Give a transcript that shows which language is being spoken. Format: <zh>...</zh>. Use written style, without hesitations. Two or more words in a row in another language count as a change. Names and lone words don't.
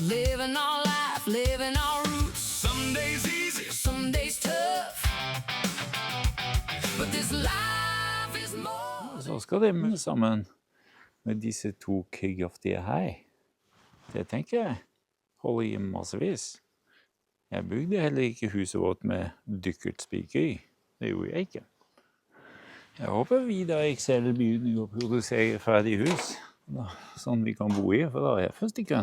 <en>Living our life, living our roots. Some days easy, some days tough. But this life is more.</en> <no>Så skal det sammen med disse to kraftige her. Det tenker jeg holder i massevis. Jeg bygde heller ikke huset vårt med dykkertspiker i. Det gjorde jeg ikke. Jeg håper Vidar Excel begynner å produsere ferdig hus, sånn vi kan bo i, for da er jeg først i køen.</no>